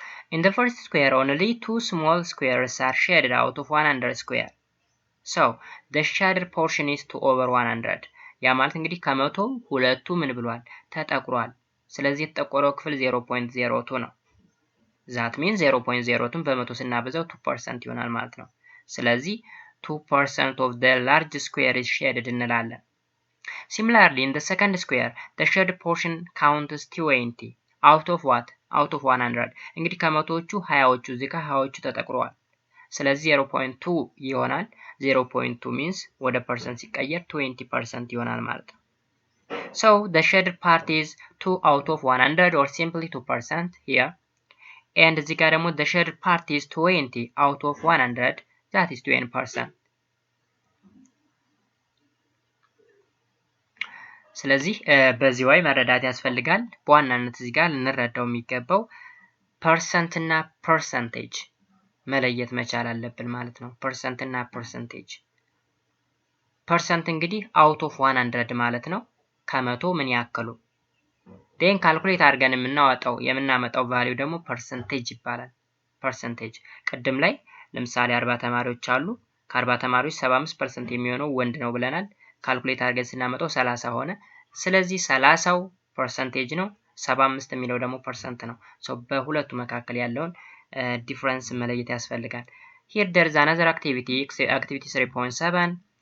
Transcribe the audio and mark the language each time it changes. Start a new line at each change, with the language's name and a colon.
English: In the first square only 2 small squares are shaded out of 100 square. So the shaded portion is 2 over 100.
Amharic: ያ ማለት እንግዲህ ከመቶ ሁለቱ ምን ብሏል? ተጠቁሯል። ስለዚህ የተጠቆረው ክፍል 0.02 ነው።
English: that means
Amharic: 0.02 በመቶ ስናበዛው 2% ይሆናል ማለት ነው። ስለዚህ
English: 2% of the large square is shaded
Amharic: እንላለን።
English: Similarly, in the second square, the shaded portion counts 20 out of what? Out of 100.
Amharic: እንግዲህ ከመቶዎቹ 20ዎቹ እዚህ ጋር 20ዎቹ ተጠቅሯል። ስለዚህ 0.2 ይሆናል። 0.2 means ወደ ፐርሰንት ሲቀየር 20% ይሆናል ማለት ነው።
English: So the shaded part is 2 out of 100 or simply 2% here. And
Amharic: እዚህ ጋር ደግሞ
English: the shaded part is 20 out of 100, that is 20%.
Amharic: ስለዚህ በዚህ way መረዳት ያስፈልጋል። በዋናነት እዚህ ጋር ልንረዳው የሚገባው ፐርሰንት እና ፐርሰንቴጅ መለየት መቻል አለብን ማለት ነው። ፐርሰንት እና ፐርሰንቴጅ። ፐርሰንት እንግዲህ
English: out of 100
Amharic: ማለት ነው። ከመቶ ምን ያክሉ። then ካልኩሌት አድርገን የምናመጣው ቫልዩ ደግሞ ፐርሰንቴጅ ይባላል። ፐርሰንቴጅ ቅድም ላይ ለምሳሌ 40 ተማሪዎች አሉ። ከ40 ተማሪዎች 75% የሚሆነው ወንድ ነው ብለናል። ካልኩሌት አድርገን ስናመጣው 30 ሆነ። ስለዚህ 30ው ፐርሰንቴጅ ነው፣ 75 የሚለው ደግሞ ፐርሰንት ነው። ሶ በሁለቱ መካከል ያለውን ዲፈረንስ መለየት ያስፈልጋል።
English: Here there is another activity 3.7.